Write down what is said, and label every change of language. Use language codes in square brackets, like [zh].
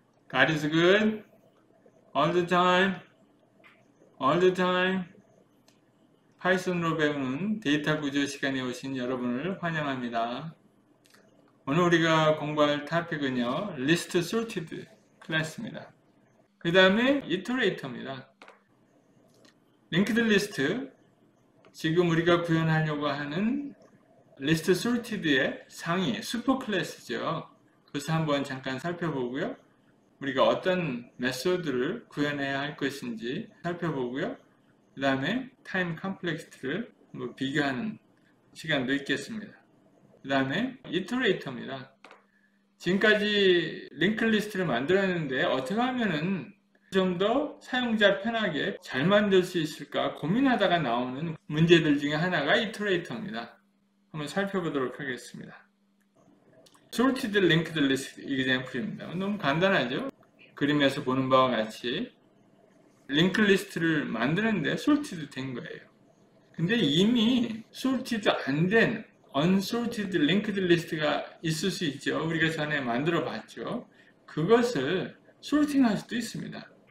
[en] God is good all the time, all the time. [ko] 파이썬으로 배우는 데이터 구조 시간에 오신 여러분을 환영합니다. 오늘 우리가 공부할 토픽은요, List Sorted 클래스입니다. 그 다음에 Iterator입니다. Linked List, 지금 우리가 구현하려고 하는 List Sorted의 상위 슈퍼 클래스죠. 그래서 한번 잠깐 살펴보고요. 우리가 어떤 메소드를 구현해야 할 것인지 살펴보고요. 그 다음에 타임 컴플렉시티를 비교하는 시간도 있겠습니다. 그 다음에 이터레이터입니다. 지금까지 링크 리스트를 만들었는데 어떻게 하면은 좀 더 사용자 편하게 잘 만들 수 있을까 고민하다가 나오는 문제들 중에 하나가 이터레이터입니다. 한번 살펴보도록 하겠습니다. Sorted Linked List example입니다. 너무 간단하죠? 그림에서 보는 바와 같이 링크 리스트를 만드는데 sorted 된 거예요. 근데 이미 sorted 안 된 unsorted linked list가 있을 수 있죠. 우리가 전에 만들어 봤죠. 그것을 sorting 할 수도 있습니다.